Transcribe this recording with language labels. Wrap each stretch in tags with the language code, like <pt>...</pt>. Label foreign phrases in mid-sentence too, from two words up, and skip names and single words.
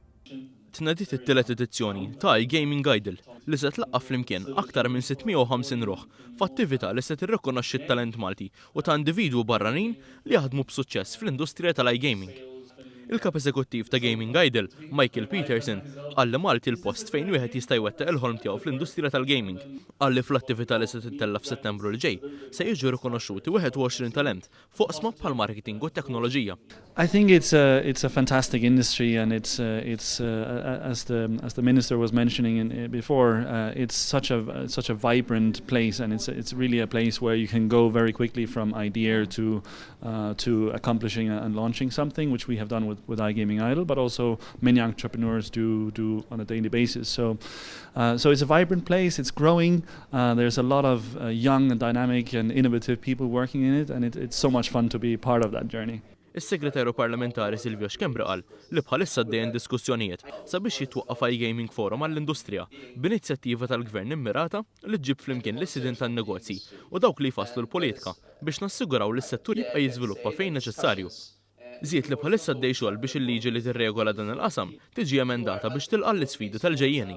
<mt>Tnedit it-tielet edizzjoni ta' iGaming Idol li se tlaqqaf flimkien aktar minn 650 ruħ f'attività li se tirrikonoxxi t-talent Malti u ta' individwu barranin li jaħdmu b'suċċess fl-industrija tal-iGaming. Il-kap eżekuttiv ta' Gaming Idol, Michael Peterson, għalli Malti l-post fejn wieħed jista' jwettaq il-ħolm tiegħu fl-industrija tal-gaming. Għalli fl-attività li se tittella f'Settembru li ġej se jiġu rikonoxxuti 21 talent fuq sma bħal marketing u teknoloġija.</mt> <en>I think it's a fantastic industry, and it's as the minister was mentioning before, it's such a vibrant place, and it's really a place where you can go very quickly from idea to accomplishing and launching something, which we have done with iGaming Idol, but also many entrepreneurs do on a daily basis. So it's a vibrant place. It's growing. There's a lot of young and dynamic and innovative people working in it, and it's so much fun to be part of that journey.</en> <mt>Is-Segretarju Parlamentari Silvio Xkembri qal li bħalissa għaddejjin diskussjonijiet sabiex jitwaqqaf iGaming Forum għall-industrija b'inizjattiva tal-Gvern immirata li ġġib flimkien l-issidin tan-negozji u dawk li jfasslu l-politika biex nassiguraw li s-settur jibqa' jiżviluppa fejn neċessarju. Żied li bħalissa għaddej xogħol biex il-liġi li tirregola dan il-qasam tiġi emendata biex tilqa' l-isfidi tal-ġejjieni.</mt>